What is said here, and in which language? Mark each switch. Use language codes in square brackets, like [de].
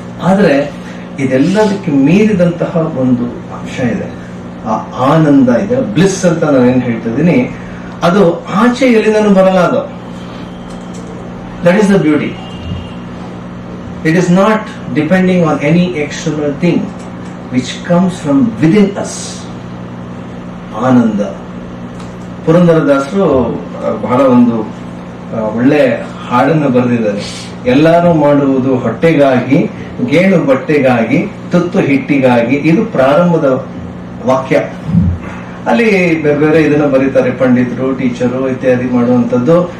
[kn] ಆದರೆ ಇದೆಲ್ಲದಕ್ಕೆ ಮೀರಿದಂತಹ ಒಂದು ಅಂಶ ಇದೆ, ಆ ಆನಂದ ಇದೆ, ಬ್ಲಿಸ್ ಅಂತ ನಾನೇನು ಹೇಳ್ತಿದ್ದೀನಿ, ಅದು ಆಚೆ ಎಲ್ಲಿಂದನೂ ಬರಲ್ಲ. [en] ಅದು that is the beauty. It is not depending on any external thing which comes from within us. [kn] ಆನಂದ. ಪುರಂದರದಾಸರು ಬಹಳ ಒಂದು ಒಳ್ಳೆ ಹಾಡನ್ನು ಬರೆದಿದ್ದಾರೆ. ಎಲ್ಲರೂ ಮಾಡುವುದು ಹೊಟ್ಟೆಗಾಗಿ, ಗೇಣು ಬಟ್ಟೆಗಾಗಿ, ತುತ್ತು ಹಿಟ್ಟಿಗಾಗಿ. ಇದು ಪ್ರಾರಂಭದ ವಾಕ್ಯ. ಅಲ್ಲಿ ಬೇರೆ ಬೇರೆ ಇದನ್ನ ಬರೀತಾರೆ ಪಂಡಿತರು, ಟೀಚರು ಇತ್ಯಾದಿ ಮಾಡುವಂಥದ್ದು.